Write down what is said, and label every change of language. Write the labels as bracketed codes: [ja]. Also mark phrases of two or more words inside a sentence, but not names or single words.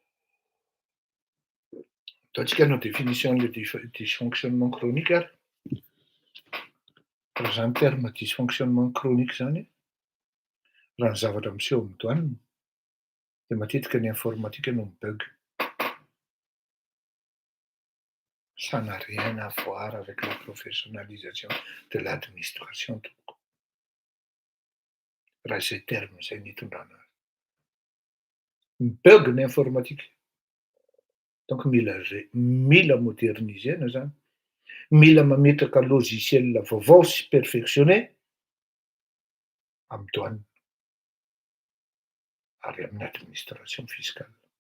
[mg] Ataontsika anao définition-le [fr] dysfonctionnement chronique [mg] ary. Raha zany [fr] terme dysfonctionnement chronique [mg] zany, raha ny zavatra miseho amin'ny douane, de matetika ny informatique no mibug. [fr] Ça n'a rien à voir avec la professionnalisation de l'administration tompoko. [mg] Raha zay terme zay ny hitondrana azy. Mibug ny informatique. Donc mila modernisena zany. Mila mametraka logiciel vaovao sy perfectionné amin'ny douane ary amin'ny administration fiscale.